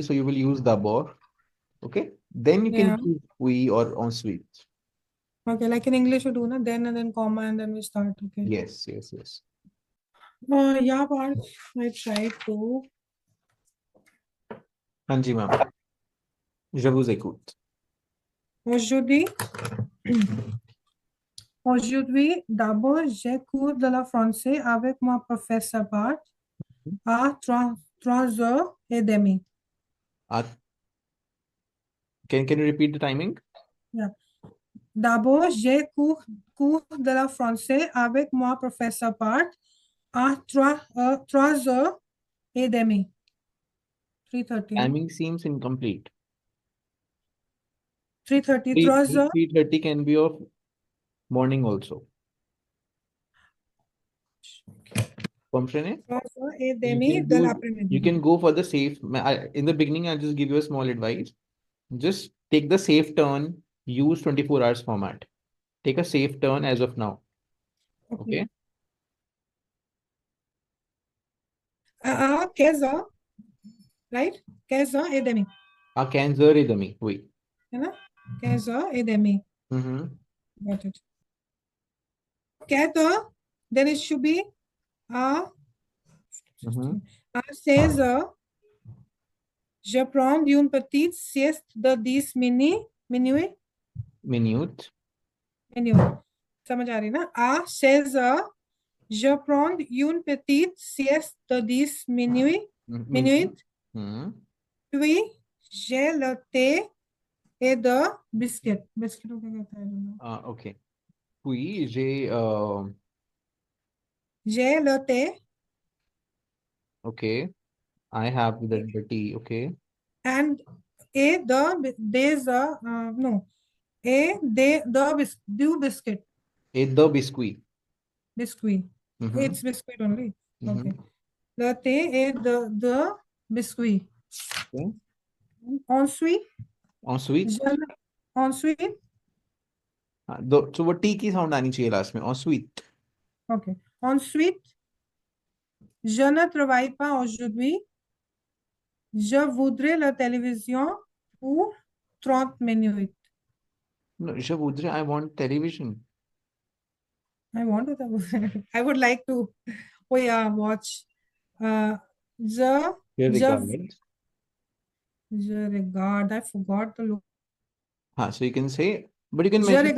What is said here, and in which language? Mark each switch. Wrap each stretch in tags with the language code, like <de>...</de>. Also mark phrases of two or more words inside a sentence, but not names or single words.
<en>So you will use d'abord. Okay. Then you Yeah. can use puis or ensuite. Okay, like in English you do na then and then comma and then we start. Okay. Yes. Yeah, Parth, I tried to.</en> <hi>Hanji, ma'am.</hi> <fr>Je vous écoute. Aujourd'hui, d'abord, j'ai cours de la français avec mon professeur Parth à 3h30.</fr> <en>Can you repeat the timing? Yeah.</en> <fr>D'abord, j'ai cours de la français avec mon professeur Parth à 3h30.</fr> <en>3:30. Timing seems incomplete. 3:30. 3:30 can be of morning also. Comprende? You can go for the safe. In the beginning, I'll just give you a small advice. Just take the safe turn. use 24 hours format. Take a safe turn as of now. Okay.</en> <hi>कैसा, right? कैसा ए देमी, Cancer idami. Oui. है ना? कैसा ए देमी.</hi> <en>Got it.</en> <fr>कहता,</fr> <en>then it should be says</en> <fr>je prends une petite sieste de 10 minutes. Minute.</fr> <hi>समझ आ रही ना?</hi> <fr>says je prends une petite sieste de 10 minutes. Puis j'ai le thé et de biscuit.</fr> <hi>Biscuit को क्या कहता है?</hi> <fr>Okay. Puis j'ai le thé.</fr> <en>Okay. I have the tea. Okay. And et the there's no.</en> <fr>Et du biscuit.</fr> <en>Et the biscuit. Biscuit. It's biscuit only. Okay.</en> <fr>Le thé et</fr> <en>the biscuit. Okay.</en> <fr>Ensuite. Ensuite. Ensuite.</fr> <en>So what</en> <hi>टी की sound आनी चाहिए last में.</hi> <fr>Ensuite.</fr> <en>Okay.</en> <fr>Ensuite, je ne travaille pas aujourd'hui. Je voudrais la télévision pour 30 minutes. No, je voudrais,</fr> <en>I want television. I would like to watch. Je regarde. I forgot the look. So you can say, but you can</en> <fr>Je</fr> <en>mention the</en>